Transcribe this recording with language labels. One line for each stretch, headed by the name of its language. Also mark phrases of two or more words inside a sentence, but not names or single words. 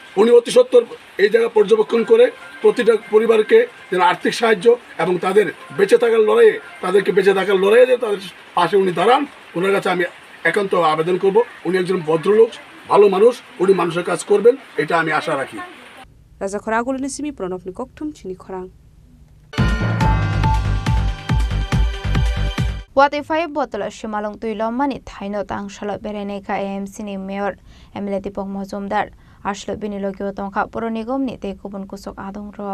Bangla: উনি অতি সত্বর এই জায়গা পর্যবেক্ষণ করে প্রতিটা পরিবারকে যেন আর্থিক সাহায্য এবং তাদের বেঁচে থাকার লড়াইয়ে তাদেরকে বেঁচে থাকার লড়াইয়ে যে তাদের পাশে উনি দাঁড়ান, ওনার কাছে আমি একান্ত আবেদন করব। উনি একজন ভদ্রলোক, ভালো মানুষ, উনি মানুষের কাজ করবেন, এটা আমি আশা রাখি।
Turkic languages: Raja Khoragul ni simi Pranab ni kokthum chini khorang. Wate 5 bottle shimalong tuilom mani thaino tang shalo berene ka AMC ni mayor MLA Dipok Mojumdar ashlo binilogyo tongka poro nigom ni te kubun kusok adong rok.